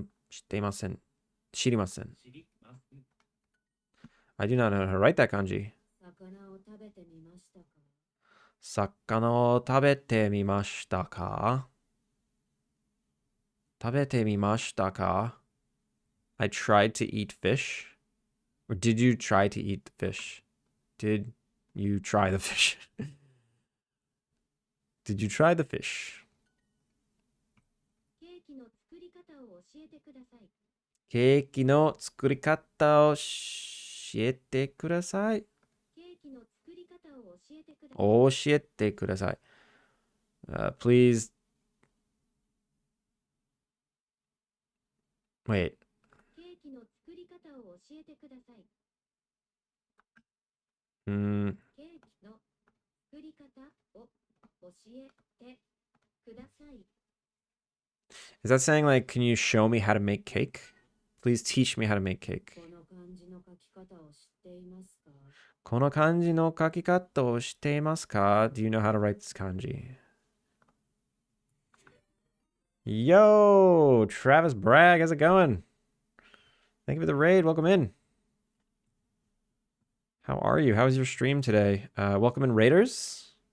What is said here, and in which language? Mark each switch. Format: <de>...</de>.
<ja>shitemasen. Shirimasen.</ja> <en>I do not know how to write that kanji.</en> <ja>魚を食べてみましたか? 魚を食べてみましたか?</ja> <en>食べてみましたか? I tried to eat fish. Or did you try to eat the fish? Did you try the fish? Did you try the fish?</en> <ja>ケーキの作り方を教えてください。ケーキの作り方を教えてください。ケーキの作り方を教えてください。教えてください。 Please.</ja> <en>Wait.</en> <ja>ケーキの作り方を教えてください。ケーキの作り方を教えてください。</ja> <en>Is that saying like, can you show me how to make cake? Please teach me how to make cake.</en> <ja>この漢字の書き方を知っていますか? この漢字の書き方を知っていますか?</ja> <en>Do you know how to write this kanji? Yo, Travis Bragg, how's it going? Thank you for the raid. Welcome in. How are you? How was your stream today? Welcome in, Raiders.</en>